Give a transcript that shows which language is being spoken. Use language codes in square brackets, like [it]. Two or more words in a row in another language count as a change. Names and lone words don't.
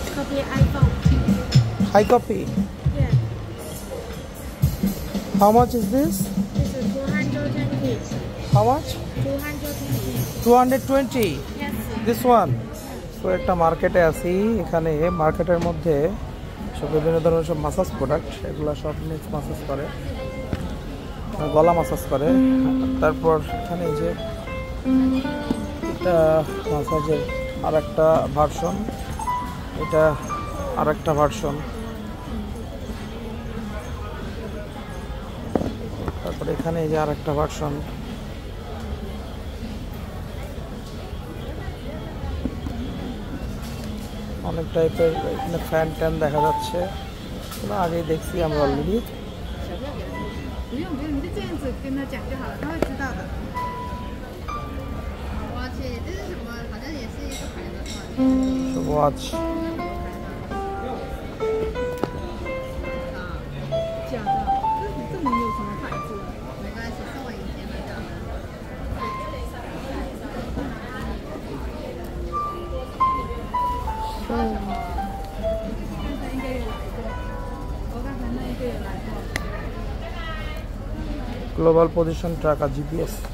[en] Yeah, iPhone. High copy. Yeah. How much is this? This is 220. How much? 220. 220. Yes. This one. [bn] তো একটা মার্কেটে আছি, এখানে মার্কেটের মধ্যে সব বিভিন্ন ধরনের সব [en] massage product, [bn] এগুলো সব [en] neck massage [bn] করে, গলা মাসাজ করে। তারপর এখানে এই যে এটা মাসাজের আর একটা ভার্সন, এটা আর একটা ভার্সন। তারপর এখানে এই যে আর একটা ভার্সন। অনেক টাইপের এখানে ফ্যান ট্যান দেখা যাচ্ছে, আগেই দেখছি আমরা অলরেডি। [zh] 不用，你就这样子跟他讲就好了，他会知道的。我去，这是什么？好像也是一个牌子。 [bn] ওয়াচ [zh] 假的，这没有什么牌子。没关系，送我一件吧。应该有来过，我刚才那一个也来过。 [en] Global Position Tracker GPS.